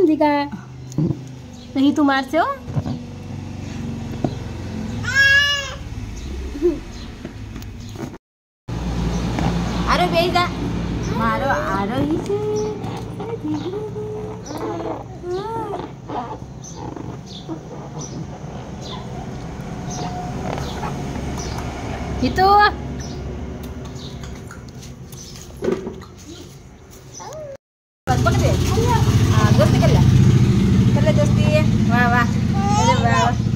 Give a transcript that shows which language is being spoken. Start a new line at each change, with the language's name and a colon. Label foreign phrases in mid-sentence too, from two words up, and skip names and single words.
Gujarati: હિતિકા નહીં તું મારશે હો. આરો બેસા. મારો આરોહી છે. हितू
Hindi: दोस्ती कर ले दोस्ती वाह वाह अरे वाह